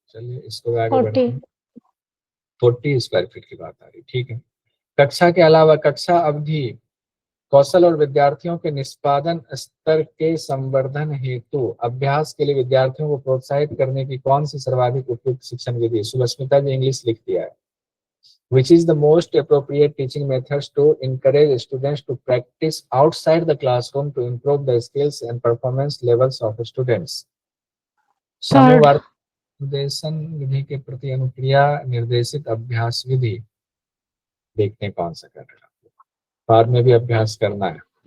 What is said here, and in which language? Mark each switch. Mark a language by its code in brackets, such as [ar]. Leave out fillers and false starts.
[hi] चलिए इसको आगे बढ़ते हैं। 40 स्क्वायर फीट की बात आ रही, ठीक है। कक्षा के अलावा कक्षा अवधि कौशल और विद्यार्थियों के निष्पादन स्तर के संवर्धन हेतु अभ्यास के लिए विद्यार्थियों को प्रोत्साहित करने की कौन सी सर्वाधिक उपयुक्त शिक्षण विधि है? सुलक्षमिता जी इंग्लिश लिख दिया है। [en] Which is the most appropriate teaching methods to encourage students to practice outside the classroom to improve the skills and performance levels of students? [hi] समूह निर्देशन विधि के प्रति अनुक्रिया निर्देशित अभ्यास विधि देखते हैं कौन सा कर रहा है, बाद में भी अभ्यास करना है।